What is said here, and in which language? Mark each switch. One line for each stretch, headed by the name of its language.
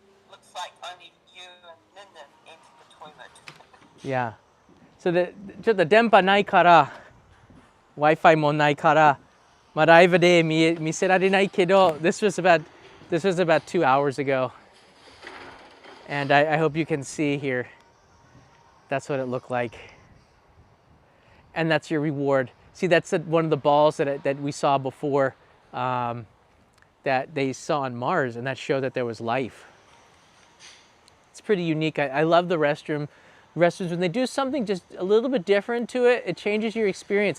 English: Looks like only you and Ninin entered the toilet. Yeah. So
Japanese: ちょっと電波ないから、Wi-Fi もないから、まあライブで見せられないけど、
English: this was about 2 hours ago, and I hope you can see here. That's what it looked like, and that's your reward. See, that's one of the balls that we saw before, that they saw on Mars, and that showed that there was life. It's pretty unique. I love the restrooms when they do something just a little bit different to it. It changes your experience.